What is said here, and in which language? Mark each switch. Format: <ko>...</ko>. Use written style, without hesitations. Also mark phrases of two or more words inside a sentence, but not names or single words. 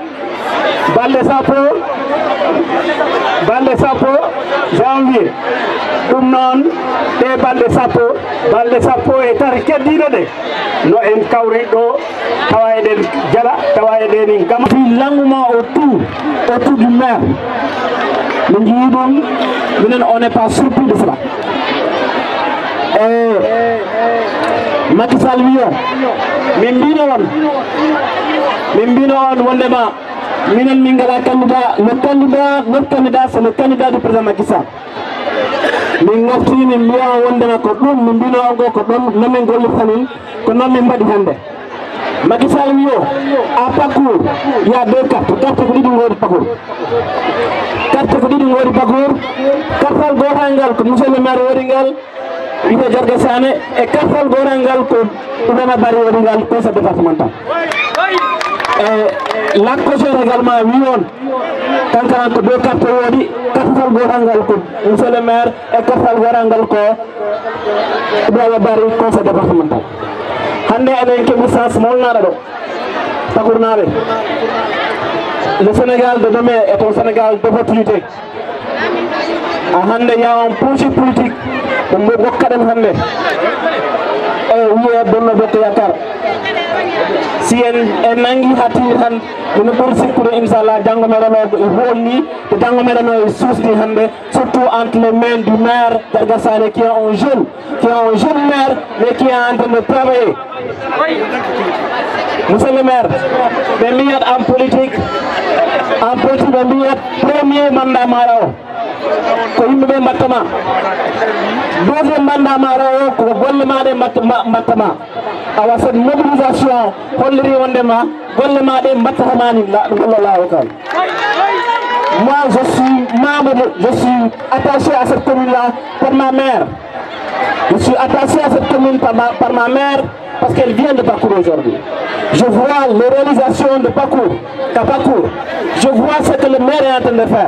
<ff>balɗe sappo janvier ɗum noon ɗe balɗe sappo e tati keddiɗo ɗe no en kawri ɗo tawa eɗen jala tawa eɗen gama</ff> <fr>l'engouement autour du maire</fr> <ff>min jii ɗum minen</ff> <fr>on n'est pas surpris de cela</fr> <ff>e Macky Sall wi o min mbino on wondema minen min gala candidat</ff> <fr>notre candidat c'est le candidat du président Macky Sall</fr> <ff>min goftini min mbiya wondema ko ɗum min mbino on go ko ɗon nomin gollitanin ko noon min mbaɗi hande Macky Sall wi o</ff> <fr>à Pakour il y a deux cartes</fr> <ff>ko ɗiɗi godi Pakour kartal gotal ngal ko</ff> <fr>monsieur le maire</fr> <ff>waɗi ngal wiyete Jarga Sané e kartal gotal ngal ko Ibrahima Bari waɗi ngal</ff> <fr>conseil départemental l'accrocheur également</fr> <ff>wi on kankaran ko</ff> <fr>deux cartes</fr> <ff>woodi kartal gotal ngal ko</ff> <fr>monsieur le maire</fr> <ff>e kartal gotal ngal ko Ibrahima Bari</ff> <fr>conseil départemental</fr> <ff>hande eɗen keɓi sens molnaɗo ɗo Pakournaɓe</ff> <fr>le Sénégal de demain est un Sénégal d'opportunité</fr> <ff>hande</ff> <fr>y a un projet politique</fr> <ff>ɗum mo gokkaɗen hande e wiye Benno Bokk Yakaar si en nangi hattir tan ino ɓuri sikkude inchallah janggo meɗen o e holni te janggo meɗen o e susdi hande</ff> <fr>surtout entre les mains du maire Jarga Sané qui est un jeune maire mais qui est en train de travailler. Monsieur le maire</fr> <ff>ɓe mbiyat</ff> <fr>en politique</fr> <ff>ɓe mbiyat</ff> <fr>premier mandat</fr> <ff>maɗa o ko yimɓeɓe mbattama</ff> <fr>deuxième mandat</fr> <ff>maɗa o ko golle maɗe mbattama awa</ff> <fr>cette mobilisation</fr> <ff>holliri wondema golle maɗe mbattatama ni gollo lawol kal.</ff> <fr>Moi je suis membre, je suis attaché à cette commune là par ma mère. Je suis attaché à cette commune par ma mère parce qu'elle vient de Pakour aujourd'hui. Je vois les réalisations de Pakour, je vois ce que le maire est en train de faire.</fr>